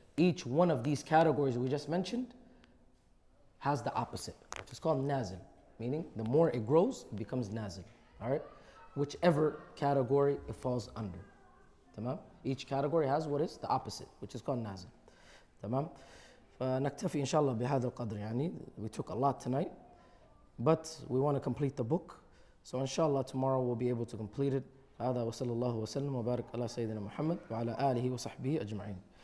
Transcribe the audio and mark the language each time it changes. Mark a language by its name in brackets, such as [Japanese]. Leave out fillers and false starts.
[English] Each one of these categories we just mentioned has the opposite. It's called nazil, meaning the more it grows, it becomes nazil. All right? Whichever category it falls under. [Arabic] تمام. [English] Each category has what is the opposite, which is called نازل. [Arabic] تمام. فنكتفي إن شاء الله بهذا القدر يعني. [English] We took a lot tonight, but we want to complete the book. So inshallah tomorrow we'll be able to complete it. [Arabic] هذا وصلى الله وسلم وبارك على سيدنا محمد وعلى آله وصحبه أجمعين.